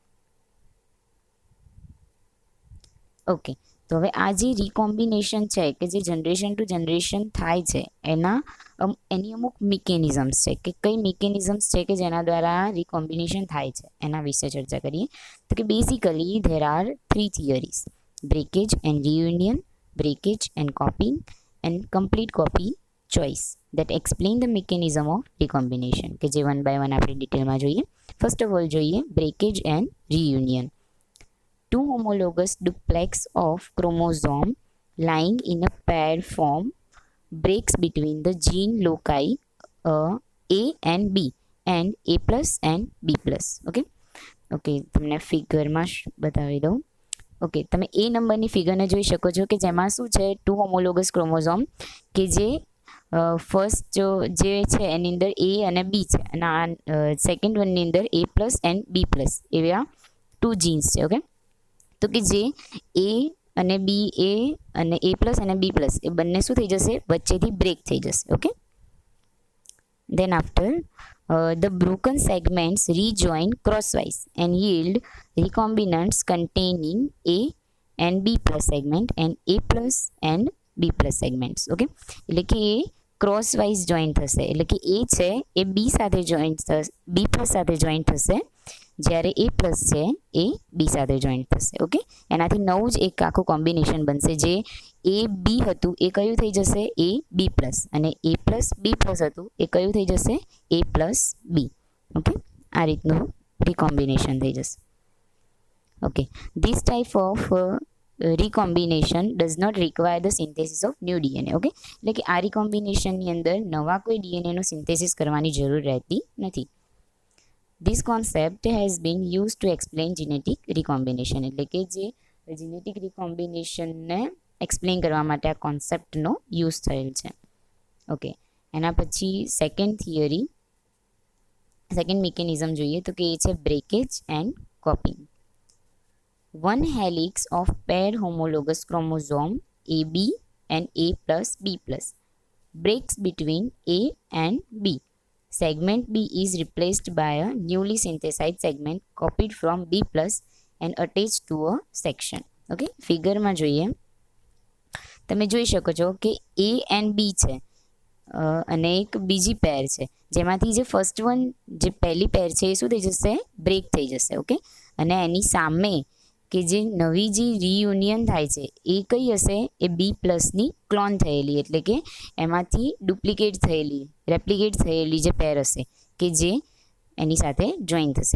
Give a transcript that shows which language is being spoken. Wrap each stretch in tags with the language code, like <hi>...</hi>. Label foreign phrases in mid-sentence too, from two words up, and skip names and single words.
<gu>ઓકે, તો હવે આ જે રીકોમ્બિનેશન છે કે જે</gu> <en>generation to generation</en> <gu>થાય છે એની અમુક મિકેનિઝમ્સ છે, કે કઈ મિકેનિઝમ્સ છે કે જેના દ્વારા રીકોમ્બિનેશન થાય છે એના વિશે ચર્ચા કરીએ. તો કે</gu> <en>basically there are 3 theories: breakage and reunion, breakage and copying, and complete copy choice that explain the mechanism of recombination,</en> <gu>કે જે</gu> <en>one by one</en> <gu>આપણે ડિટેલમાં જોઈએ.</gu> <en>first of all જોઈએ breakage and reunion. Two homologous duplex of chromosome lying in a paired form breaks between the gene loci A and B and A plus and B plus.</en> <gu>ઓકે, તમને ફિગરમાં બતાવી દઉં. ઓકે, તમે એ નંબરની ફિગરને જોઈ શકો છો કે જેમાં શું છે,</gu> <en>two homologous chromosome</en> <gu>કે જે ફર્સ્ટ જે છે એની અંદર એ અને બી છે, અને આ સેકન્ડ વનની અંદર</gu> <en>A plus and B plus</en> <gu>એવા 2 જીન્સ છે. ઓકે, તો કે જે એ અને બી અને</gu> <en>A plus</en> <gu>અને</gu> <en>B plus</en> <gu>એ બંને શું થઈ જશે, વચ્ચેથી બ્રેક થઈ જશે.</gu> <en>ઓકે, then after the broken segments rejoin crosswise and yield recombinants containing A and B plus segment and A plus and B plus segments.</en> <gu>ઓકે, એટલે કે એ ક્રોસવાઇઝ જોઈન્ટ થશે, એટલે કે એ છે એ બી સાથે જોઈન્ટ થશે,</gu> <en>B plus</en> <gu>સાથે જોઈન્ટ થશે, જ્યારે</gu> <en>A plus</en> <gu>છે એ બી સાથે જોઈન્ટ થશે. ઓકે, એનાથી નવું જ એક આખું કોમ્બિનેશન બનશે. જે એ બી હતું એ કયું થઈ જશે,</gu> <en>A B plus,</en> <gu>અને</gu> <en>A plus B plus</en> <gu>હતું એ કયું થઈ જશે,</gu> <en>A plus B.</en> <gu>ઓકે, આ રીતનું રીકોમ્બિનેશન થઈ જશે.</gu> <en>okay, this type of recombination does not require the synthesis of new DNA.</en> <gu>ઓકે, એટલે કે આ રીકોમ્બિનેશનની અંદર નવા કોઈ ડીએનએનું સિન્થેસિસ કરવાની જરૂર રહેતી નથી.</gu> <en>This concept has been used to explain genetic recombination,</en> <gu>એટલે કે જે જેનેટિક રિકોમ્બિનેશનને એક્સપ્લેન કરવા માટે આ કોન્સેપ્ટનો યુઝ થયેલ છે. ઓકે, એના પછી સેકન્ડ મિકેનિઝમ જોઈએ તો કે એ છે</gu> <en>breakage and copying. One helix of paired homologous chromosome AB and A plus B plus breaks between A and B. Segment B is replaced by a newly synthesized segment copied from B plus and attached to a section.</en> <gu>ઓકે, ફિગરમાં જોઈએ તમે જોઈ શકો છો કે</gu> <en>A and B</en> <gu>છે અને એક બીજી પેર છે, જેમાંથી જે</gu> <en>first one</en> <gu>જે પહેલી પેર છે એ શું થઈ જશે, બ્રેક થઈ જશે. ઓકે, અને એની સામે કે જે નવી જે રીયુનિયન થાય છે એ કઈ હશે, એ બી પ્લસની ક્લોન થયેલી, એટલે કે એમાંથી રેપ્લિકેટ થયેલી જે પેર હશે કે જે એની સાથે જોઈન થશે.</gu>